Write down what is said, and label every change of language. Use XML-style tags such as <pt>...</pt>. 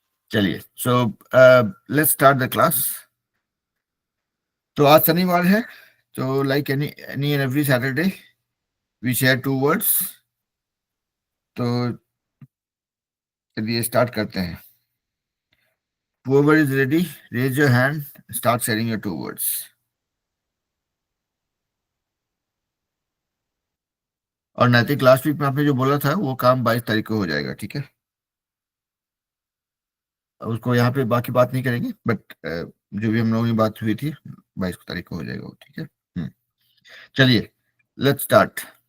<en>चलिए, so let's start the class.</en> <hi>तो आज शनिवार है,</hi> <en>तो like any any and every Saturday we share two words.</en> <hi>तो चलिए स्टार्ट करते हैं।</hi> <en>whoever is ready, raise your hand, start sharing your two words।</en> <hi>और नैतिक, लास्ट वीक में आपने जो बोला था वो काम 22 तारीख को हो जाएगा, ठीक है? उसको यहाँ पे बाकी बात नहीं करेंगे, बट जो भी हम लोगों की बात हुई थी 22 तारीख को हो जाएगा वो, ठीक है?</hi> <en>चलिए, let's start.</en>